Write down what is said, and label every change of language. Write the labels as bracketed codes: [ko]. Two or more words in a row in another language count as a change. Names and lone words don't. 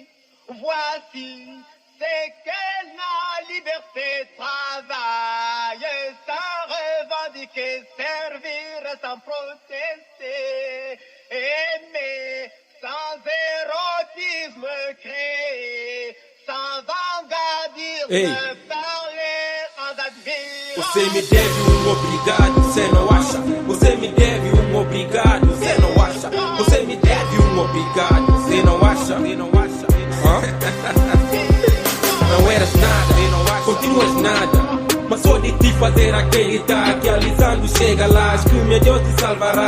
[fr] Voici c'est que la liberté, travailler sans revendiquer, servir sans protester, aimer sans érotisme, créer sans vangadisme, parler sans admirer. [pt] Você me deve obrigado, você não acha? Você me deve obrigado, você não acha? Você me deve obrigado, você não acha? Não eras nada, continuas nada, mas só de te fazer acreditar que alisando chega lá, que o meu Deus te salvará.